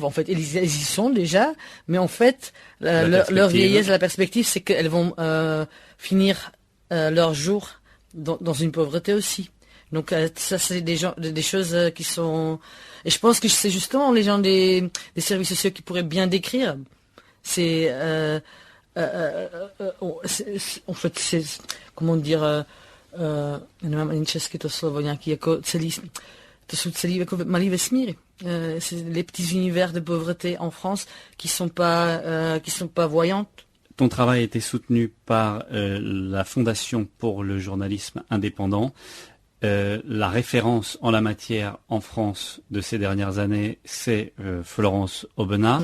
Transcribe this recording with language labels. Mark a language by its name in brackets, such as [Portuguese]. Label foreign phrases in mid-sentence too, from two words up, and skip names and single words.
[French] En fait, elles y sont déjà, mais en fait, leur vieillesse, la perspective, c'est qu'elles vont finir leur jour dans une pauvreté aussi. Donc ça, c'est des choses qui sont... Et je pense que c'est justement les gens des services sociaux qui pourraient bien décrire. C'est... en fait, c'est... Comment dire... [Czech] nemám ani česky to slovo, nějaký jako celý... To jsou celý jako malý vesmíry. [French] C'est les petits univers de pauvreté en France qui sont pas voyantes. Ton travail a été soutenu par la Fondation pour le journalisme indépendant. La référence en la matière en France de ces dernières années, c'est Florence Aubenas.